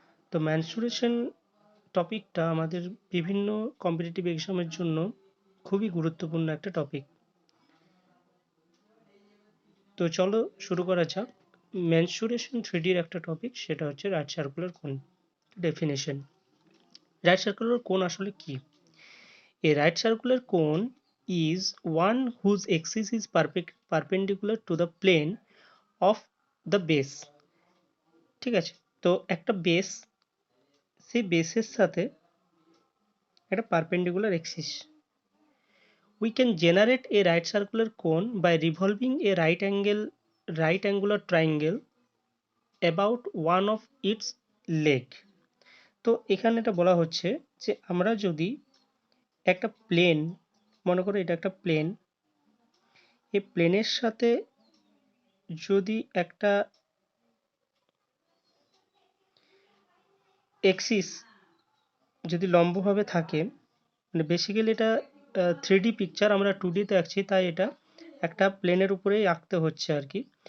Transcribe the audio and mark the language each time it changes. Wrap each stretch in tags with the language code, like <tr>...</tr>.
<bn>তো মেনসুরেশন টপিকটা আমাদের বিভিন্ন কম্পিটিটিভ এক্সামের জন্য খুবই গুরুত্বপূর্ণ একটা টপিক। তো চলো শুরু করা যাক। মেনসুরেশন 3Dর একটা টপিক, সেটা হচ্ছে রাইট সার্কুলার কোন। ডেফিনেশন: রাইট সার্কুলার কোন আসলে কি?</bn> <en>A right circular cone is one whose axis is perpendicular to the plane of the base।</en> <bn>ঠিক আছে, তো একটা বেস, সেই বেসের সাথে একটা perpendicular axis.</bn> <en>We can generate a right circular cone by revolving a right angular triangle about one of its leg।</en> <bn>তো এখানে এটা বলা হচ্ছে যে আমরা যদি একটা প্লেন, মনে করো এটা একটা প্লেন, এই প্লেনের সাথে যদি একটা এক্সিস যদি লম্বভাবে থাকে, মানে বেসিক্যালি এটা 3D পিকচার, আমরা 2D তে আঁকছি, তাই এটা একটা প্লেনের উপরেই আঁকতে হচ্ছে আর কি।</bn>